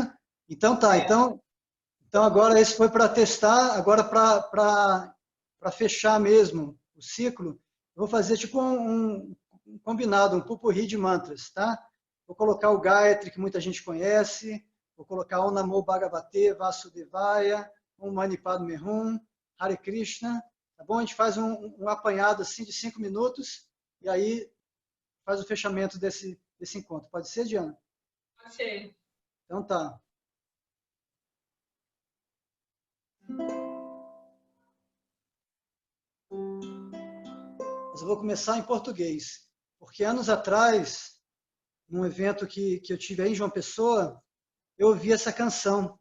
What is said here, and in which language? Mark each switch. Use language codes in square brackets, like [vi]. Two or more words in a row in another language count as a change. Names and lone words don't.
[pt] Então tá, então agora esse foi para testar, agora para fechar mesmo o ciclo, eu vou fazer tipo um combinado, um pupurri de mantras, tá? Vou colocar o Gayatri, que muita gente conhece, vou colocar Om Namo Bhagavate Vasudevaya, Om Mani Padme Hum, Hare Krishna, Tá bom? A gente faz um apanhado assim de 5 minutos e aí faz o fechamento desse encontro. Pode ser, Diana? Pode ser. Então tá. Mas eu vou começar em português, porque anos atrás, num evento que eu tive aí em João Pessoa, eu ouvi essa canção.